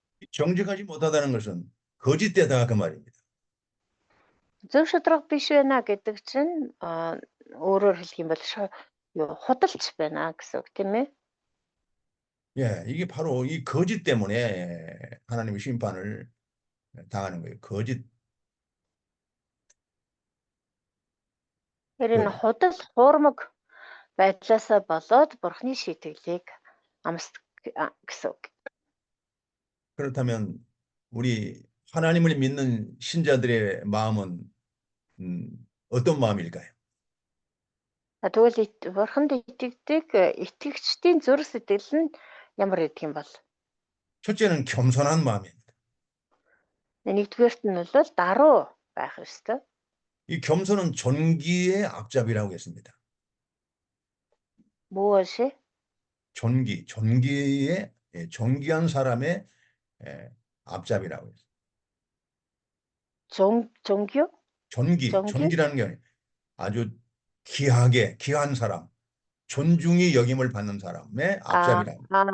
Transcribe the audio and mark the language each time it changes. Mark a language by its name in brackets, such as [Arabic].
[Korean] 정직하지 못하다는 것은 거짓되다 그 말입니다. [Mongolian] Зөв шударга биш байна гэдэг чинь өөрөөр хэлэх юм бол худалч байна гэсэн үг тийм ээ. [Korean] 예, 이게 바로 이 거짓 때문에 하나님의 심판을 당하는 거예요. 거짓. [Mongolian] Тэр энэ худал хуурмаг байдлаасаа болоод бурхны шийтгэлийг амсдаг гэсэн үг. [Korean] 그렇다면 우리 하나님을 믿는 신자들의 마음은 어떤 마음일까요? [Mongolian] Тэгвэл бурханд итгэдэг итгэгчдийн зүрх сэтгэл нь ямар гэдэг юм бол? [Korean] 첫째는 겸손한 마음입니다. [Mongolian] Нэгдүгээрт нь бол даруй байх ёстой. [Korean] 이 겸손은 존귀의 앞잡이라고 했습니다. 무엇이? 존귀의 존귀한 사람의 앞잡이라고 했어요. 종교? 존귀라는 게 아주 귀한 사람, 존중이 여김을 받는 사람의 앞잡이라고.